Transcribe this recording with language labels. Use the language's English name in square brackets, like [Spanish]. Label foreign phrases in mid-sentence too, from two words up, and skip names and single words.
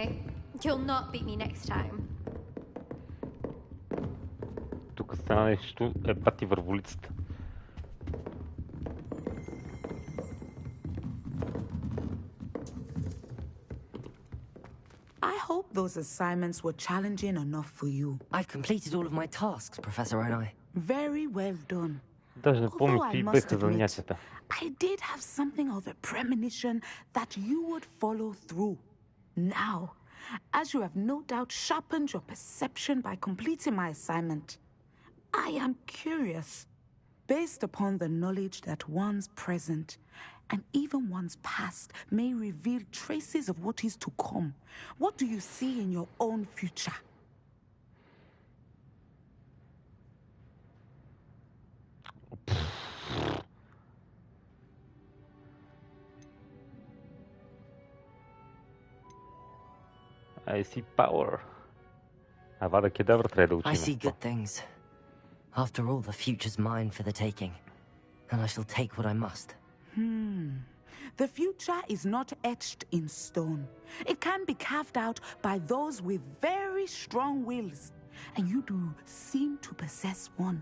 [English] You'll not beat me next time. [Bulgarian] Тук стана нещо ебати върволицата. [English] I hope those assignments were challenging enough for you. I've completed all of my tasks, Professor Onai. Very well done. [Bulgarian] Даже не помня какви беха занятията. [English] I did have something of a premonition that you would follow through. Now, as you have no doubt sharpened your perception by completing my assignment, I am curious, based upon the knowledge that one's present and even one's past may reveal traces of what is to come. What do you see in your own future? I see power. [Bulgarian] Авада Кедавра трябва да учим. [English] I see good things. After all, the future's mine for the taking, and I shall take what I must. The future is not etched in stone. It can be carved out by those with very strong wills, and you do seem to possess one.